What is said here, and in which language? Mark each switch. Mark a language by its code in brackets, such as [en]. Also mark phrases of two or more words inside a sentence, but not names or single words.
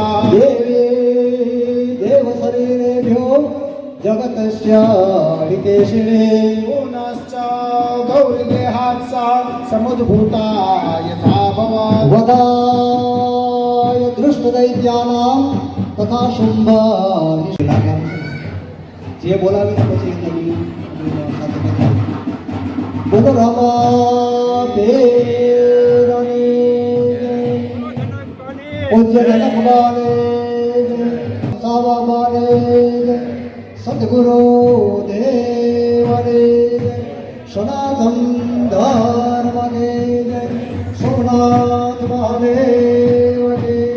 [sa] देवी देवशरीरेभ्यो जगतस्य हितेशिने पुनश्च गौरीदेहात् सा समुद्भूता यथा भवत् वदाय दृष्टदैत्यानां तथा शुंभ [gu] જે બોલાવી પછી બોલો રામા પેરણી પૂજ્ય જનકમાને સાવામાને સદગુરુ દેવને સનાતન ધર્મને સોમનાથ મહાદેવને